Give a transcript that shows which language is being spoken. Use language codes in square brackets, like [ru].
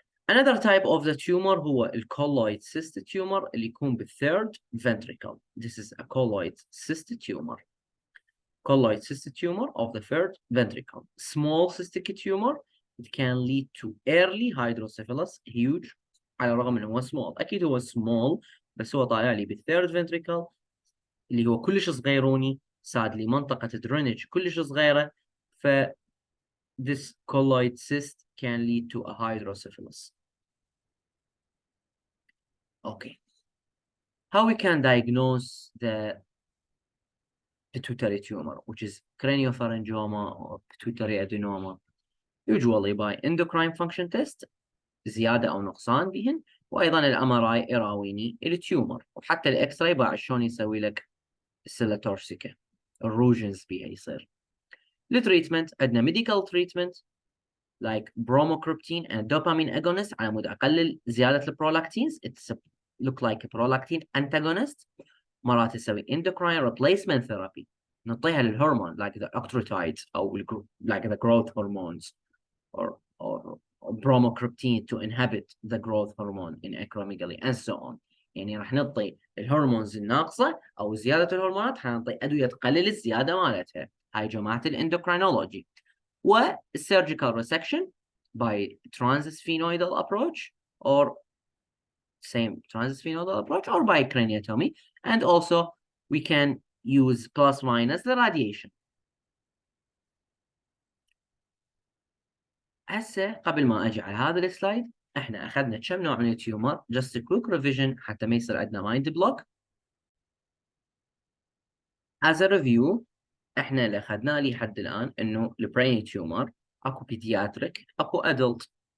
[en] Another type of the tumor [ar] هو [en] الcolloid cyst tumor [ar] اللي يكون [en] بالthird ventricle. This is a colloid cyst tumor. Colloid cyst tumor of the third ventricle. Small cystic tumor, it can lead to early hydrocephalus, huge [ar] على الرغم انه هو [en] small. [ar] اكيد هو small بس هو طالع لي بالثيرد ventricle اللي هو كلش صغيروني، sadly منطقة drainage كلش صغيرة، ف [en] this colloid cyst can lead to a hydrocephalus. Okay. How we can diagnose the pituitary tumor, which is craniopharyngioma or pituitary adenoma? Usually by endocrine function test [ar] زيادة أو نقصان بهن، وأيضا الأمراي يراويني التيومر، وحتى الإكس راي بعد شلون يسوي لك السيلا تورسيكا الروجنز بيها يصير. التريتمنت عندنا ميديكال تريتمنت [en] like bromocriptine and dopamine agonist [ar] على مود أقلل زيادة البرولاكتينز. [en] It's look like a prolactin antagonist. [ar] مرات تسوي [en] endocrine replacement therapy [ar] نعطيها للهرمون [en] like the octreotides أو like the growth hormones or bromocriptine to inhibit the growth hormone in acromegaly and so on. [ar] يعني راح نعطي الهرمونز الناقصة أو زيادة الهرمونات حنعطي أدوية تقلل الزيادة مالتها. هاي جماعة الاندوكرينولوجي. [en] والsurgical resection by transphenoidal approach or same transphenoidal approach or by craniotomy, and also we can use plus minus the radiation. [ar] هسه قبل ما اجي على هذا السلايد احنا اخذنا كم نوع من التيومر [en] just a quick revision [ar] حتى ما يصير عندنا مايند بلوك. [en] as a review [ar] احنا اللي اخذناه لحد الان انه البرين تيومر اكو بيدياتريك اكو ادلت.